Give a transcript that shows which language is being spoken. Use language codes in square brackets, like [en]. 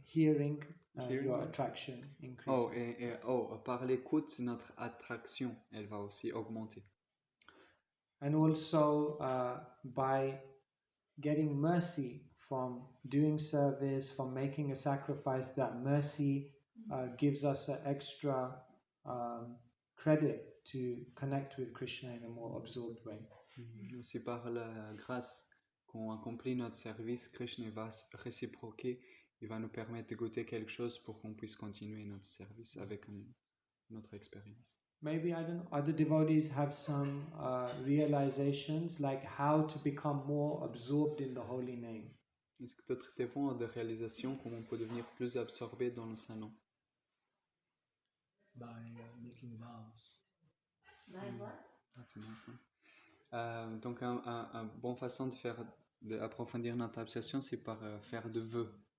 [en] Hearing, your attraction increases. [fr] Par l'écoute, notre attraction, elle va aussi augmenter. [en] And also by getting mercy from doing service, from making a sacrifice, that mercy gives us an extra credit to connect with Krishna in a more absorbed way. [fr] Aussi par la grâce qu'on accomplit notre service, Krishna va réciproquer, il va nous permettre de goûter quelque chose pour qu'on puisse continuer notre service avec notre expérience. [en] Maybe, I don't know, other devotees have some realizations like how to become more absorbed in the holy name. [fr] Est-ce que d'autres dévots ont des réalisations comment on peut devenir plus absorbé dans le Saint-Nom? [en] By making vows. By what? That's a nice one. [fr] Donc, une bonne façon d'approfondir notre absorption, c'est par faire de vœux.